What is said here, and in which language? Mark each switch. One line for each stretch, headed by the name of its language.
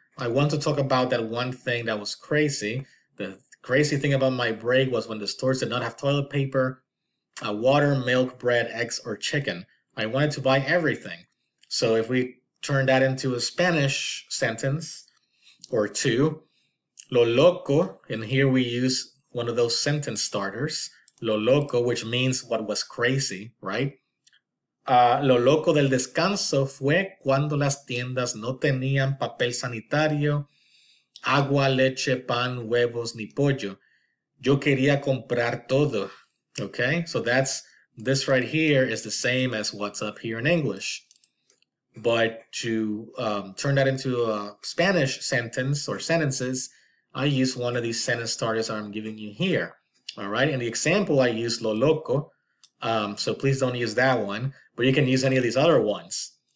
English: I want to talk about that one thing that was crazy. The crazy thing about my break was when the stores did not have toilet paper, water, milk, bread, eggs, or chicken. I wanted to buy everything. So if we turn that into a Spanish sentence or 2, lo loco, and here we use one of those sentence starters, lo loco, which means what was crazy, right?
Spanish: Lo loco del descanso fue cuando las tiendas no tenían papel sanitario, agua, leche, pan, huevos, ni pollo. Yo quería comprar todo.
English: Okay, so this right here is the same as what's up here in English. But to turn that into a Spanish sentence or sentences, I use one of these sentence starters I'm giving you here. All right, in the example, I use lo loco. So please don't use that one, but you can use any of these other ones.